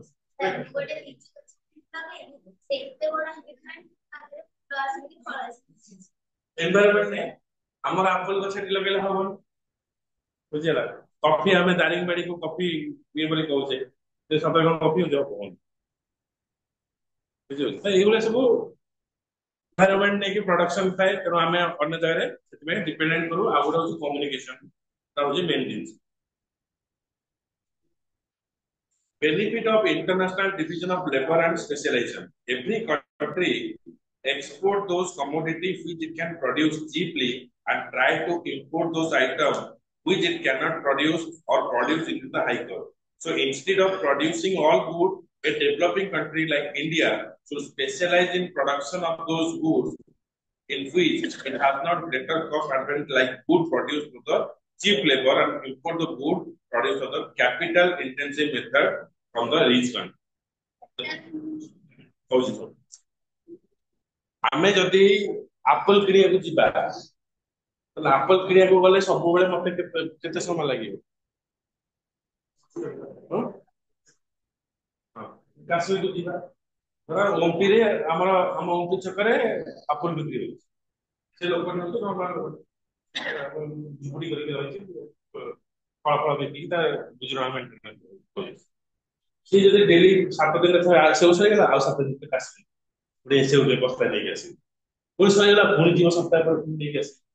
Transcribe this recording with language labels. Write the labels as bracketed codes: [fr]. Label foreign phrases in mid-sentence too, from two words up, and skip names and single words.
[or] 150 ଏନଭାयरमेंट ନାହିଁ ଆମର ଆପଲ ଗଛ ଏଠି ଲଗେଇଲେ ହବନି ବୁଝିହେଲା କଫି ଆମେ ଦାରିଙ୍ଗବାଡିକୁ କଫି ଇଏ ବୋଲି କହୁଛେ ସେ ସତରେ କଣ କଫି ହଉଛି ହବନି ବୁଝିପାରୁଛି ତ ଏଇଭଳିଆ ସବୁ ଏନଭାयरमेंट ନେଇକି ପ୍ରଡକ୍ସନ ଥାଏ ତେଣୁ ଆମେ ଅନ୍ୟ ଜାଗାରେ ସେଥିପାଇଁ ଡିପେଣ୍ଡେଣ୍ଟ କରୁ ଆଉ ଗୋଟେ ହଉଛି କମ୍ୟୁନିକେସନ ତା ହଉଛି ମେନ୍ ଜିନିଷ [en] benefit of international division of labor and specialization every country export those commodities which it can produce cheaply and try to import those items which it cannot produce or produce into the high cost. So instead of producing all goods, a developing country like India should specialize in production of those goods in which it has not greater cost advantage like food produced through the cheap labor and import the food produced through the capital intensive method from the rich country. [or] କହୁଛି ଶୁଣ ଆମେ ଯଦି ଆପଲ କିଣିବାକୁ ଯିବା ତାହେଲେ ଆପଲ କିଣିବାକୁ ଗଲେ ସବୁବେଳେ ମତେ କେତେ ସମୟ ଲାଗିବ କାଶ୍ମୀରକୁ ଯିବା ଧର ଓମ୍ପିରେ ଆମର ଆମ ଓମ୍ପି ଛକରେ ଆପଲ ବିକ୍ରି ହଉଛି ସେ ଲୋକଟି ହଉଛି ନର୍ମାଲ ଝୁପୁଡି କରିକି ରହିଛି ଫଳ ଫଳ ବିକିକି ତା ଗୁଜୁରାଣ ମେଣ୍ଟେନ କରୁଛି ସିଏ ଯଦି ଡେଲି 7 ଦିନରେ ଥରେ ସେଉ ସରିଗଲା ଆଉ 7 ଦିନରେ କାଶ୍ମୀର ଗୋଟେ ସେଉ ବସ୍ତା ନେଇକି ଆସିବି ପୁଣି ସରିଗଲା ପୁଣି ଯିବ ସପ୍ତାହ ପରେ ପୁଣି ନେଇକି ଆସିବି